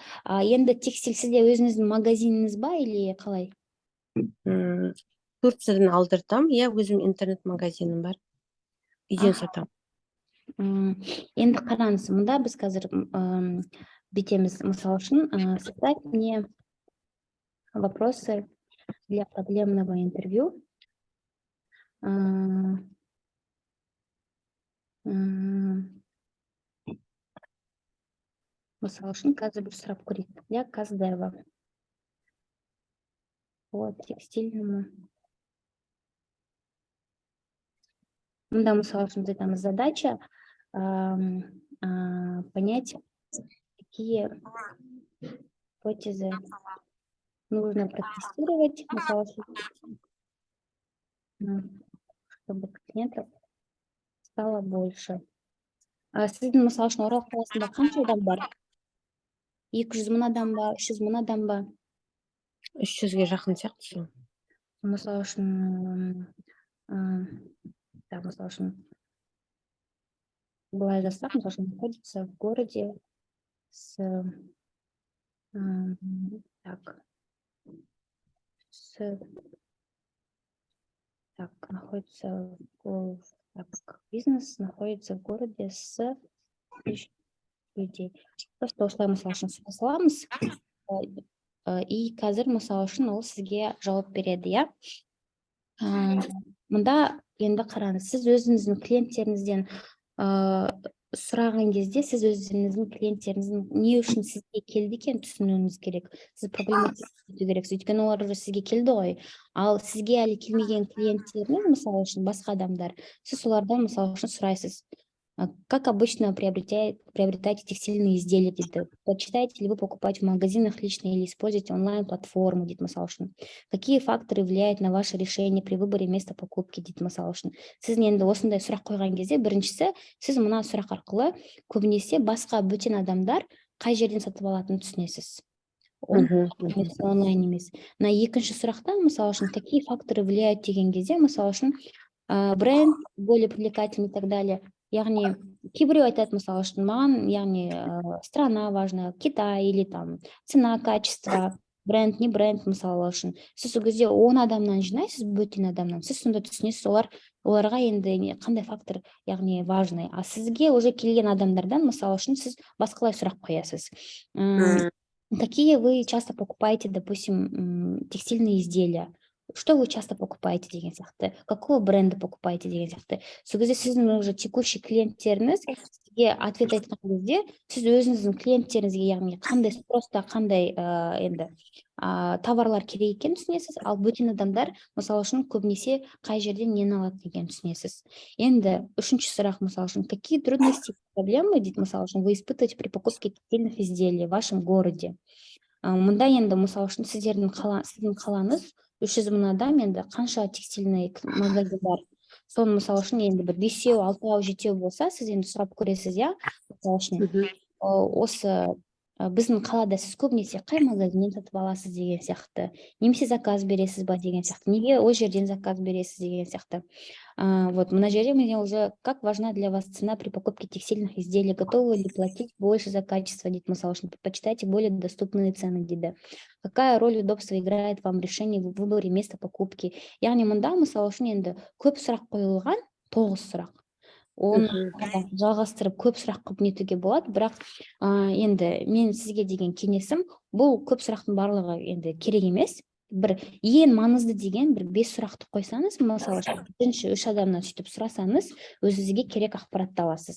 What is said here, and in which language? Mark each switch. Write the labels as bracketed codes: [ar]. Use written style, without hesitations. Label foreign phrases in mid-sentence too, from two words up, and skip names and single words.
[kk] Енді текстиль сізде өзіңіздің магазиніңіз ба, или қалай? Турциядан алдыртам, иә, өзім интернет-магазинім бар. Үйден сатам. Енді қараңыз, мұнда біз қазір бітеміз, мысалы үшін, [ru] составь мне вопросы для проблемного интервью. [kk] Мысалы үшін, қазір бір сұрақ көрейік. [ru] Для Каздева. Вот, текстильному. [kk] Мұнда, мысалы үшін, айтамыз, [ru] задача понять, какие гипотезы нужно протестировать, [kk] мысалы үшін, [ru] чтобы клиентов стало больше. [kk] Сіздің, мысалы үшін, Орал қаласында қанша адам бар? 200 мың адам ба, 300 мың адам ба? 300-ге жақын сияқты. Мысалы үшін, былай жасақ, мысалы үшін, [ru] находится в городе находится бизнес находится в городе с 1000 людей. [kk] Просто осылай, мысалы үшін, сөйлей саламыз. И қазір, мысалы үшін, ол сізге жауап береді, иә? Мұнда енді қараңыз, сіз өзіңіздің клиенттеріңізден сұраған кезде, сіз өзіңіздің клиенттеріңіздің не үшін сізге келді екен түсінуіңіз керек. Сіз проблематизация керексіз, өйткені олар уже сізге келді ғой. Ал сізге әлі келмеген клиенттеріңіз, мысалы үшін, басқа адамдар, сіз солардан, мысалы үшін, сұрайсыз. [ru] Как обычно приобретаете текстильные изделия дейді. Предпочитаете ли вы покупать в магазинах лично или используете онлайн-платформу [kk] дейді мысал үшін? [ru] Какие факторы влияют на ваше решение при выборе места покупки [kk] дейді мысал үшін? Сіз енді осындай сұрақ қойған кезде, біріншісі, сіз мына сұрақ арқылы көбінесе басқа бөтен адамдар қай жерден сатып алатынын түсінесіз. Онлайн емес. На екінші сұрақта, мысал үшін, [ru] какие факторы влияют [kk] деген кезде, мысал үшін, [ru] бренд более привлекательный и так далее. [kk] Яғни кейбіреу айтады мысал үшін, маған яғни [ru] страна важна, Китай или там цена, качество, бренд, [kk] не бренд мысалы үшін. Сіз сол кезде 10 адамнан жинайсыз, бөтен адамнан. Сіз сонда түсінесіз, оларға енді қандай фактор яғни важный. А сізге уже келген адамдардан мысал үшін сіз басқалай сұрақ қоясыз. [ru] Какие вы часто покупаете, допустим, текстильные изделия? Что вы часто покупаете [kk] деген сияқты? [ru] Какого бренда покупаете [kk] деген сияқты? Сол кезде сіздің [ru] уже текущий [kk] клиенттеріңіз сізге ответ айтқан кезде, сіз өзіңіздің клиенттеріңізге, яғни қандай спроста, қандай енді товарлар керек екенін түсінесіз, ал бөтен адамдар мысал үшін көбінесе қай жерден нені алады деген түсінесіз. Енді үшінші сұрақ мысал үшін, [ru] какие трудности, проблемы [kk] дейді мысал үшін, [ru] вы испытываете при покупке текстильных изделий в вашем городе? [kk] Мұнда енді мысал үшін сіздің қалаңыз 300 мың адам, енді қанша [ru] текстильный магазин [kk] бар. Соны мысал үшін енді бір 5-6, 7 болса, сіз енді сұрап көресіз, я? Мысал үшін, осы біздің қалада сіз көбінесе қай магазиннен сатып аласыз деген сияқты, немесе заказ бересіз ба деген сияқты, неге ол жерден заказ бересіз деген сияқты. [ru] Вот, [kk] мына жерде [ru] мне уже как важна для вас цена при покупке текстильных изделий, готовы ли платить больше за качество, [kk] дейді мысал үшін, [ru] предпочитаете более доступные цены дейді. Какая роль удобства играет вам решение в выборе места покупки? [kk] Яғни мұнда мысал үшін енді көп сұрақ қойылған, 9 сұрақ. Оны жалғастырып көп сұрақ қылып нетуге болады, бірақ енді мен сізге деген кеңесім, бұл көп сұрақтың барлығы енді керек емес. Бір ең маңызды деген бір 5 сұрақты қойсаңыз, мысалы бірінші 3 адамнан сөйтіп сұрасаңыз, өзіңізге керек ақпаратты аласыз.